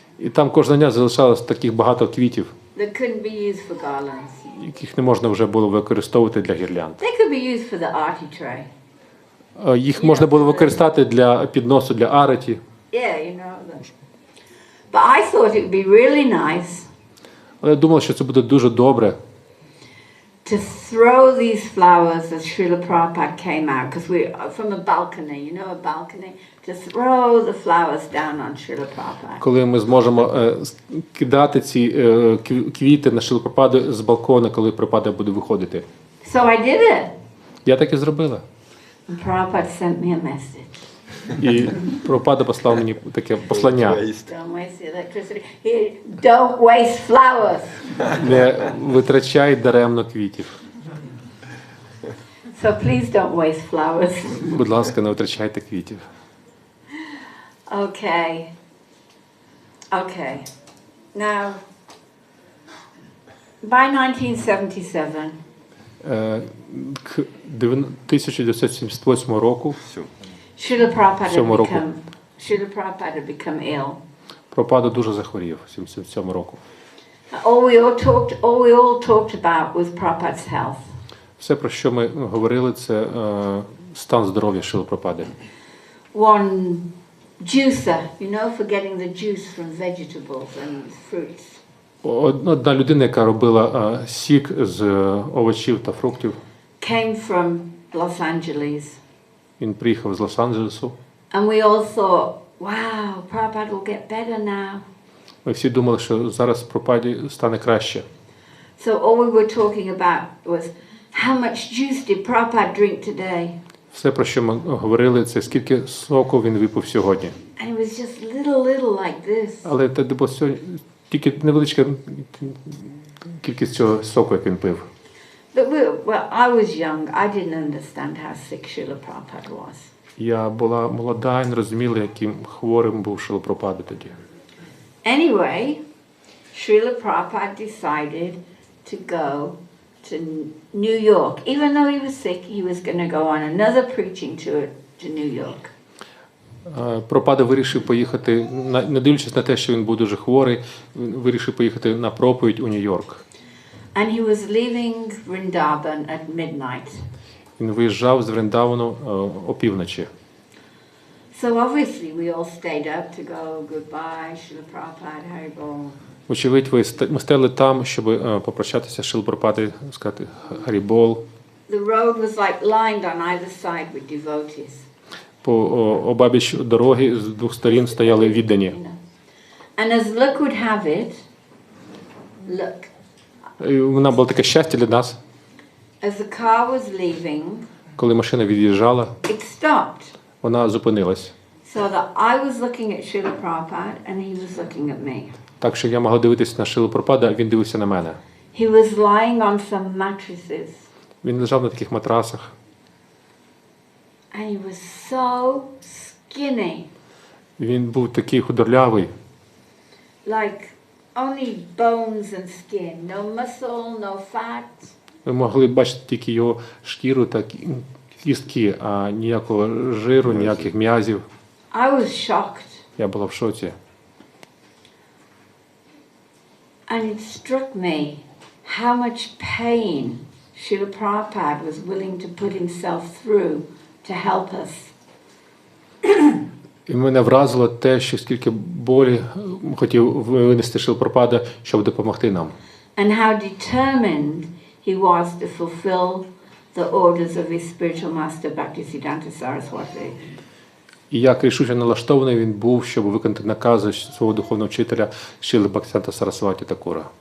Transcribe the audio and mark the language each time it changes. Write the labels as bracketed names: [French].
[Ukrainian] І там кожного дня залишалось таких багато квітів, [English] that couldn't be used for garlands. [Ukrainian] яких не можна вже було використовувати для гірлянд. [English] They could be used for the arti tray. [Ukrainian] Їх можна було використати для підносу, для ареті. [English] Yeah, But I thought it would be really nice [Ukrainian] Але я думав, що це буде дуже добре. [English] to throw these flowers as Srila Prabhupada came out, because we're from a balcony, a balcony, to throw the flowers down on Srila Prabhupada. [Ukrainian] Коли ми зможемо кидати ці квіти на Шрілу Прабхупаду з балкона, коли Прабхупада буде виходити. [English] So I did it. [Ukrainian] Я так і зробила. [English] And Prabhupada sent me a message. [Ukrainian] І Прабхупада послав мені таке послання. [English] Waste. Don't waste the electricity. Here, don't waste flowers. [Ukrainian] Не витрачай даремно квітів. [English] So please don't waste flowers. [Ukrainian] Будь ласка, не витрачайте квітів. [English] Okay. Okay. Now, by 1977, [Ukrainian] К 1978 року Все. [English] Srila Prabhupada [Ukrainian] Сьомого року. [English] had become ill. [Ukrainian] Прабхупада дуже захворів в 77 року. [English] All we all talked about was Prabhupada's health. [Ukrainian] Все, про що ми говорили, це стан здоров'я Шріли Прабхупади. [English] One juicer, for getting the juice from vegetables and fruits. [Ukrainian] Одна людина, яка робила сік з овочів та фруктів, [English] Came from Los Angeles. [Ukrainian] він приїхав з Лос-Анджелесу. [English] And we all thought, wow, Prabhupada will get better now. [Ukrainian] Ми всі думали, що зараз Прабхупаді стане краще. [English] So all we were talking about was, how much juice did Prabhupada drink today? [Ukrainian] Все, про що ми говорили, це скільки соку він випив сьогодні. [English] And it was just little like this. [Ukrainian] Але це було тільки невеличка кількість цього соку, як він пив. [English] But I was young. I didn't understand how sick Srila Prabhupada was. [Ukrainian] Я була молода і не розуміла, яким хворим був Шріла Прабхупада тоді. [English] Anyway, Srila Prabhupada decided to go to New York. Even though he was sick, he was going to go on another preaching tour to New York. [Ukrainian] Прабхупада вирішив поїхати, не дивлячись на те, що він був дуже хворий, він вирішив поїхати на проповідь у Нью-Йорк. [English] And he was leaving Vrindavan at midnight. [Ukrainian] Він виїжджав з Вриндавану опівночі. [English] So obviously we all stayed up to go goodbye, Srila Prabhupada, Haribol. [Ukrainian] Очевидь, ми стояли там, щоб попрощатися з Шрілою Прабхупадою, сказати Харібол. [English] The road was like lined on either side with devotees. [Ukrainian] По обабіч дороги з двох сторін стояли віддані. [English] And as luck would have it, [Ukrainian] І вона була таке щастя для нас. [English] as the car was leaving, [Ukrainian] Коли машина від'їжджала, [English] it stopped. [Ukrainian] вона зупинилась. [English] So that I was looking at Srila Prabhupada and he was looking at me. [Ukrainian] Так що я могла дивитися на Шрілу Прабхупаду, а він дивився на мене. [English] He was lying on some mattresses [Ukrainian] Він лежав на таких матрасах. [English] and he was so skinny, [Ukrainian] Він був такий худорлявий. [English] like only bones and skin, no muscle, no fat. [Ukrainian] Ви могли бачити тільки його шкіру та кістки, а ніякого жиру, ніяких м'язів. [English] I was shocked. [Ukrainian] Я була в шоці. [English] And it struck me how much pain Srila Prabhupada was willing to put himself through to help us. [Ukrainian] І мене вразило те, що скільки болі хотів винести Шріла Прабхупада, щоб допомогти нам. [English] And how determined he was to fulfill the orders of his spiritual master Bhaktisiddhanta Saraswati. [Ukrainian] І як рішуче налаштований він був, щоб виконати накази свого духовного вчителя Шріли Бхактисіданта Сарасваті Такура.